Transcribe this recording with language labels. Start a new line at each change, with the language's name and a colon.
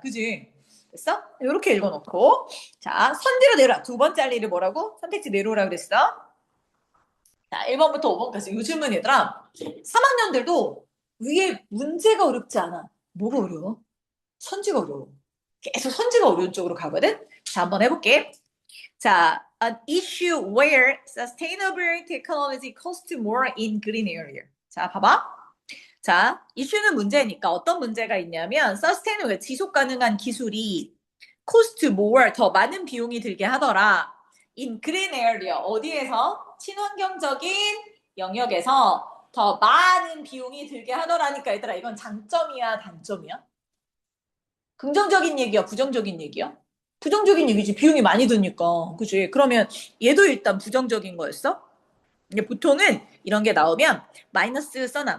Korean: 그지? 됐어? 이렇게 읽어놓고. 자, 선지로 내려와. 두 번째 할 일이 뭐라고? 선택지 내려오라고 그랬어. 자, 1번부터 5번까지. 요즘은 얘들아, 3학년들도 위에 문제가 어렵지 않아. 뭐가 어려워? 선지가 어려워. 계속 선지가 어려운 쪽으로 가거든? 자, 한번 해볼게.
English: 자, an issue where sustainable technology costs more in green area.
Korean: 자, 봐봐. 자, 이슈는 문제니까 어떤 문제가 있냐면 sustainable, 지속 가능한 기술이 cost more, 더 많은 비용이 들게 하더라.
English: in green area,
Korean: 어디에서? 친환경적인 영역에서 더 많은 비용이 들게 하더라니까 얘들아, 이건 장점이야, 단점이야? 긍정적인 얘기야, 부정적인 얘기야? 부정적인 얘기지. 비용이 많이 드니까. 그지? 그러면 얘도 일단 부정적인 거였어? 근데 보통은 이런 게 나오면 마이너스 써놔.